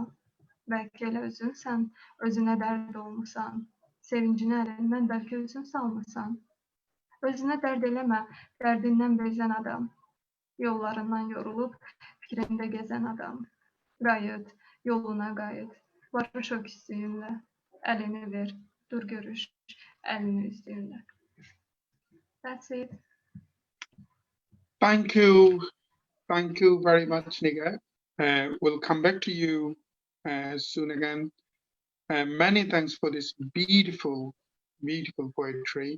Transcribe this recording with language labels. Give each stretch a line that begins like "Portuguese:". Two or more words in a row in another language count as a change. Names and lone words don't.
Azerbaijani: Bəlkə elə özünsən, özünə dərd olmusan, sevincini əlindən bəlkə özün salmısan. Özünə dərd eləmə, dərdindən bezən adam, yollarından yorulub, fikrində gəzən adam. Qayıt, yoluna qayıt, barış o küslüyünlə, əlini ver, dur görüş, əlini üzdüyünlə.
English: That's it. Thank you. Thank you very much, Nigar. We'll come back to you soon again. Many thanks for this beautiful, beautiful poetry.